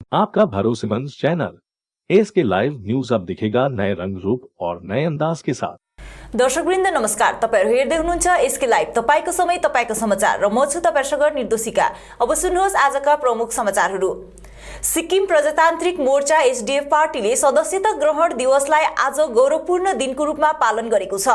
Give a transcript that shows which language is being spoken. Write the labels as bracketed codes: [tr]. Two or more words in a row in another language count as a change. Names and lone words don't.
[hi] आपका भरोसेमंद चैनल एसके लाइव न्यूज अब दिखेगा नए रंग रूप और नए अंदाज के साथ। [ne] दर्शकवृन्द नमस्कार, तपाईहरु हेर्दै हुनुहुन्छ एसके लाइभ, तपाईको समय तपाईको समाचार र म छु तपाईसँग निर्दोषिका। अब सुन्नुहोस् आजका प्रमुख समाचारहरू। सिक्किम प्रजातान्त्रिक मोर्चा एसडीएफ पार्टीले सदस्यता ग्रहण दिवसलाई आज गौरवपूर्ण दिनको रूपमा पालन गरेको छ।